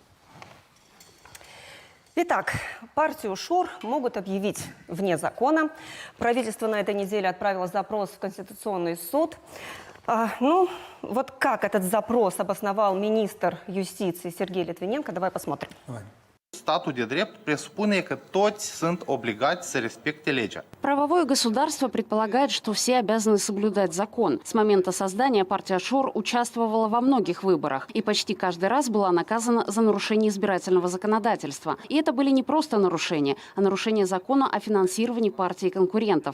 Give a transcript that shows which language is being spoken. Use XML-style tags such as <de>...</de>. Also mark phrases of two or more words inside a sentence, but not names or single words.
<ru>Итак, партию ШОР могут объявить вне закона. Правительство на этой неделе отправило запрос в Конституционный суд. Ну, вот как этот запрос обосновал министр юстиции Сергей Литвиненко, давай посмотрим. Давай.</ru> <ro>Statul de drept presupune că toți sunt obligați să respecte legea.</ro> <ru>Правовое государство предполагает, что все обязаны соблюдать закон. С момента создания партия ШОР участвовала во многих выборах и почти каждый раз была наказана за нарушение избирательного законодательства. И это были не просто нарушения, а нарушение закона о финансировании партий и конкурентов.</ru>